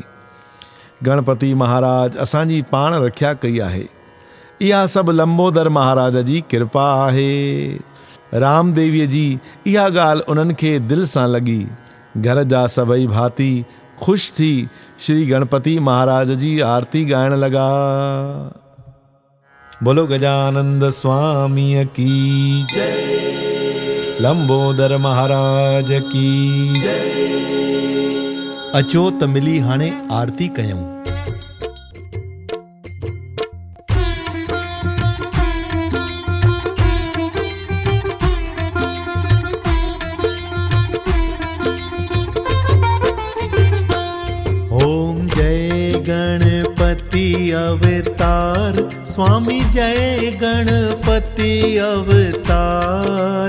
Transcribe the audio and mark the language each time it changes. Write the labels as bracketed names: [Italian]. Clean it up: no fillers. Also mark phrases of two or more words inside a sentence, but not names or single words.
[Sindhi] गणपति महाराज असांजी पाण रक्षा कई आहे। इहा सभु लंबोदर महाराज जी कृपा आहे। रामदेवीअ जी इहा ॻाल्हि उन्हनि खे दिलि सां लॻी। घर जा सभई भाती ख़ुशि थी श्री गणपति महाराज जी आरती ॻाइण लॻा। [Hindi] बोलो गजानंद स्वामी की जय, लंबोदर महाराज की जय। [Sindhi] अचो त मिली हाणे आरती कयूं। [Hindi] ओम जय गणपति अवतार, स्वामी जय गणपति अवतार।